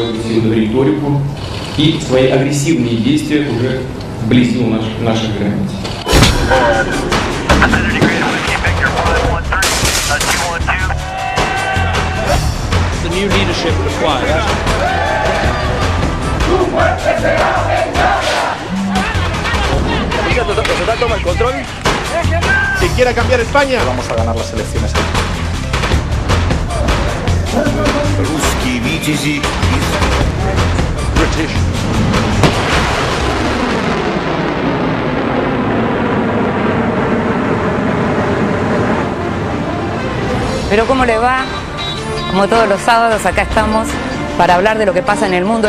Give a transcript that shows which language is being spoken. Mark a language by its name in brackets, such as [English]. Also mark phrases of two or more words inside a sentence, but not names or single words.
[Russian] свою риторику и свои агрессивные действия уже вблизи наших границ. [English] The new leadership required. [Spanish] ¿Total toma el control? Si quiera cambiar España, Vamos a ganar las elecciones aquí. [Russian] Русские витязи. [English] British. [Spanish] Pero ¿cómo le va? Como todos los sábados, acá estamos para hablar de lo que pasa en el mundo.